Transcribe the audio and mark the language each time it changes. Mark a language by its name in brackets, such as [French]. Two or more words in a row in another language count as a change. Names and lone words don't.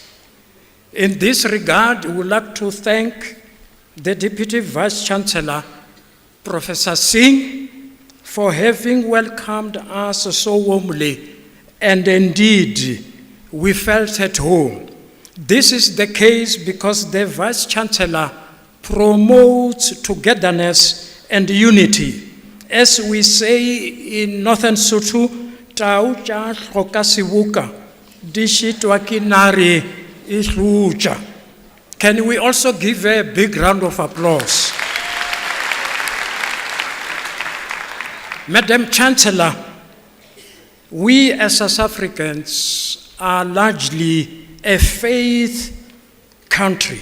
[English] In this regard, we would like to thank the Deputy Vice Chancellor, Professor Singh, for having welcomed us so warmly, and indeed, we felt at home. This is the case because the Vice Chancellor promotes togetherness and unity. As we say in Northern Sotho, [Northern Sotho] Tau cha hloka sibuka, di shitwa ke nare e hluja. [English] Can we also give a big round of applause? Madam Chancellor, we as South Africans are largely a faith country.